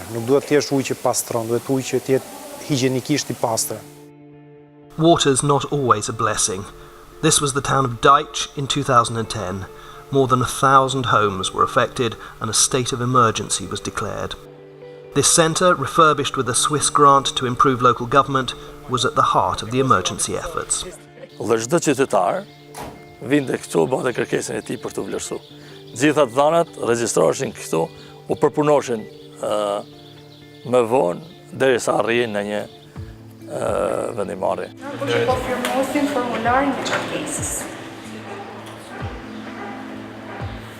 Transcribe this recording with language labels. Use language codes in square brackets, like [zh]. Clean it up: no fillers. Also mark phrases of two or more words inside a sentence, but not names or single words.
[sq] Nuk duhet të jesh ujë që pastron, duhet ujë që të jetë higienikisht i pastër. [en] Water's not always a blessing. This was the town of Deitch in 2010. More than 1,000 homes were affected and a state of emergency was declared. This centre, refurbished with a Swiss grant to improve local government, was at the heart of the emergency efforts. [sq] Dhe çdo qytetar vinte këtu bënte kërkesën e tij për të vlerësuar. Gjitha të dhënat regjistroheshin këtu, u përpunoshin më vonë derisa arrijnë në një vendimmarrje. Po firmosin formularin e kërkesës.